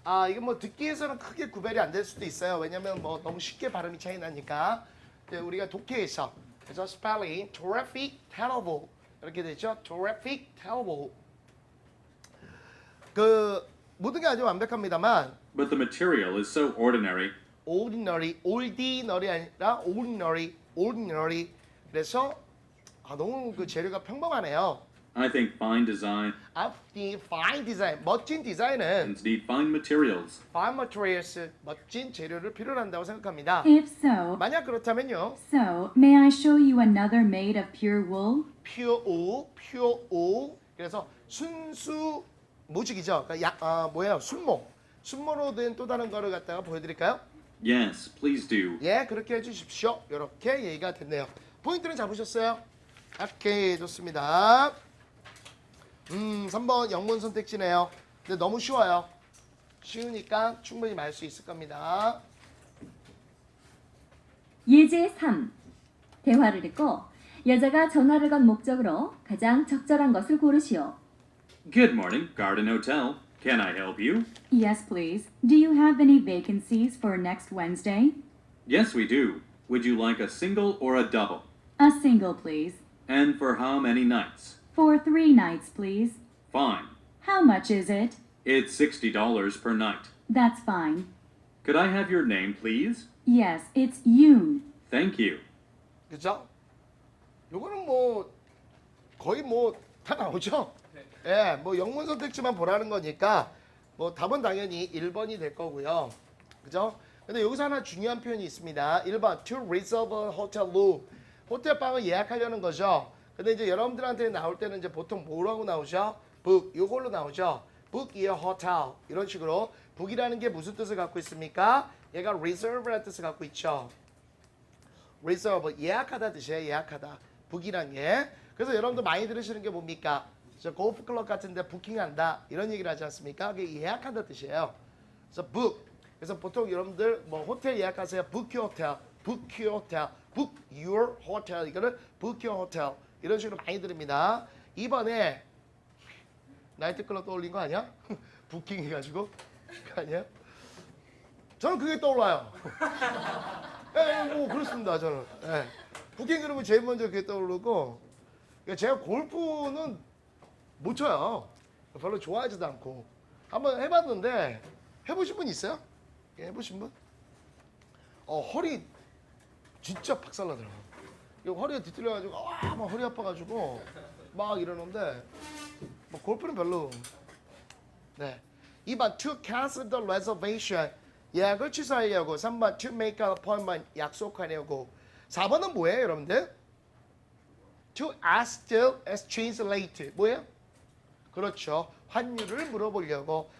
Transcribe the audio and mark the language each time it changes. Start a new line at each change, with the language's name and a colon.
Korean: 이게 뭐 듣기에서는 크게 구별이 안 될 수도 있어요. 왜냐면 뭐 너무 쉽게 발음이 차이 나니까. 우리가 독해에서 그래서 spelling terrific, terrible 이렇게 되죠.
English: terrific, terrible.
Korean: 그 모든 게 아주 완벽합니다만
English: But the material is so ordinary.
Korean: ordinary 아니라 ordinary. 그래서 너무 그 재료가 평범하네요.
English: I think fine design fine design,
Korean: 멋진 디자인은
English: need fine materials. fine materials,
Korean: 멋진 재료를 필요로 한다고 생각합니다.
English: If so,
Korean: 만약 그렇다면요.
English: may I show you another made of pure wool? pure wool.
Korean: 그래서 순수 모직이죠. 그러니까 뭐예요? 순모로 된 또 다른 거를 갖다가 보여드릴까요?
English: Yes, please do.
Korean: 예, 그렇게 해주십시오. 이렇게 얘기가 됐네요. 포인트는 잡으셨어요? 오케이, 좋습니다. 3번 영문 선택지네요. 근데 너무 쉬워요. 쉬우니까 충분히 말 수 있을 겁니다. 예제 3. 대화를 듣고 여자가 전화를 건 목적으로 가장 적절한 것을 고르시오.
English: Good morning, Garden Hotel. Can I help you? Yes, please. Do you have any vacancies for next Wednesday? Yes, we do. Would you like a single or a double? A single, please. And for how many nights? For 3 nights, please. Fine. How much is it? It's $60 per night. That's fine. Could I have your name, please? Yes, it's Yoon. Thank you.
Korean: 그죠? 요거는 뭐 거의 뭐 다 나오죠? 예, 뭐 영문 선택지만 보라는 거니까 뭐 답은 당연히 1번이 될 거고요. 그죠? 근데 여기서 하나 중요한 표현이 있습니다.
English: 1번 to reserve a hotel room.
Korean: 호텔 방을 예약하려는 거죠. 근데 이제 여러분들한테 나올 때는 이제 보통 뭐라고 나오죠? book 요걸로 나오죠.
English: book your hotel
Korean: 이런 식으로 book이라는 게 무슨 뜻을 갖고 있습니까? 얘가 reserve라는 뜻을 갖고 있죠. reserve 예약하다 뜻이에요. 예약하다. book이란 게. 그래서 여러분들 많이 들으시는 게 뭡니까? 저 골프 클럽 같은데 부킹한다 이런 얘기를 하지 않습니까? 그게 예약한다 뜻이에요. 그래서 book. 그래서 보통 여러분들 뭐 호텔 예약하세요.
English: book your hotel, book your hotel, book your hotel
Korean: 이거를
English: book your hotel
Korean: 이런 식으로 많이 들립니다. 2번에 나이트클럽 떠올린 거 아니야? 부킹 해가지고 그거 아니야? 저는 그게 떠올라요. 뭐 그렇습니다 저는. 예. 부킹 그러면 제일 먼저 그게 떠오르고 그러니까 제가 골프는 못 쳐요. 별로 좋아하지도 않고 한번 해봤는데 해보신 분 있어요? 예, 해보신 분? 허리 진짜 박살나더라고. 허리가 뒤틀려가지고 막 허리 아파가지고 막 이러는데 뭐 골프는 별로. 네.
English: 2번 to cancel the reservation
Korean: 예약을 취소하려고.
English: 3번 to make an appointment
Korean: 약속하려고. 4번은 뭐예요 여러분들?
English: to ask the exchange rate
Korean: 뭐예요? 그렇죠. 환율을 물어보려고.